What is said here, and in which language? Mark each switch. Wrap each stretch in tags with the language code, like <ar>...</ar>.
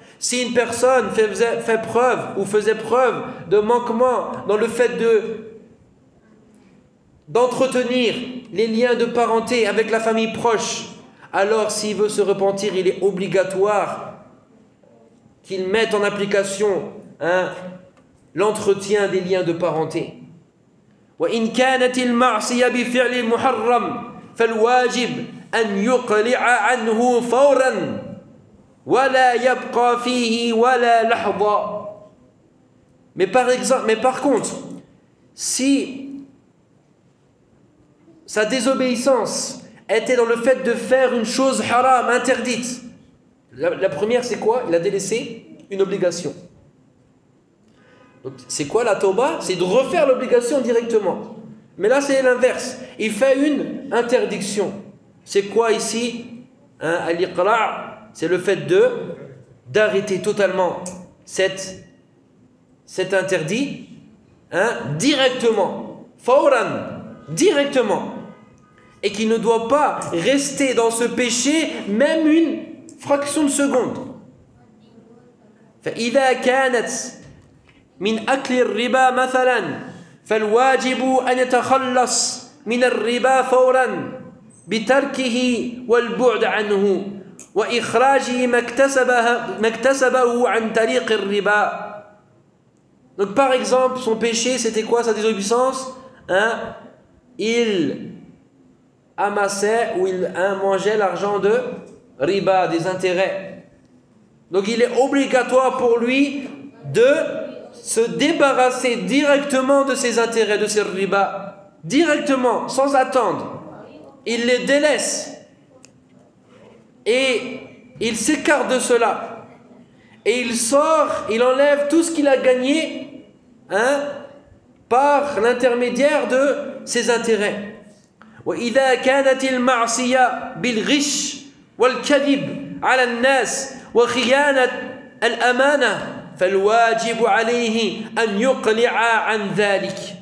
<fr>Si une personne fait preuve ou faisait preuve de manquement dans le fait d'entretenir les liens de parenté avec la famille proche, alors s'il veut se repentir, il est obligatoire qu'il mette en application hein, l'entretien des liens de parenté.</fr> <ar>وإن كانت المعصية بفعل محرم فالواجب أن يقلع عنه فورا ولا يبقى فيه ولا لحظة.</ar> <fr>Mais par contre, si sa désobéissance était dans le fait de faire une chose haram, interdite. La première, c'est quoi? Il a délaissé une obligation. Donc, c'est quoi la tawbah? C'est de refaire l'obligation directement. Mais là, c'est l'inverse. Il fait une interdiction. C'est quoi ici? Hein, al-iqra', c'est le fait d'arrêter totalement cet interdit hein, directement. Fawran, directement. Et qu'il ne doit pas rester dans ce péché même une fraction de seconde.</fr> <ar>فإذا كانت من أكل الربا مثلا فالواجب أن يتخلص من الربا فورا بتركه والبعد عنه وإخراج ما اكتسبه عن طريق الربا.</ar> <fr>Donc par exemple, son péché, c'était quoi sa désobéissance? Hein? Il amassait ou il mangeait l'argent de riba, des intérêts. Donc il est obligatoire pour lui de se débarrasser directement de ses intérêts, de ses riba, directement, sans attendre. Il les délaisse et il s'écarte de cela. Et il sort, il enlève tout ce qu'il a gagné hein, par l'intermédiaire de ses intérêts.</fr> <ar>وإذا كانت المعصية بالغش والكذب على الناس وخيانة الأمانة فالواجب عليه أن يقلع عن ذلك.</ar>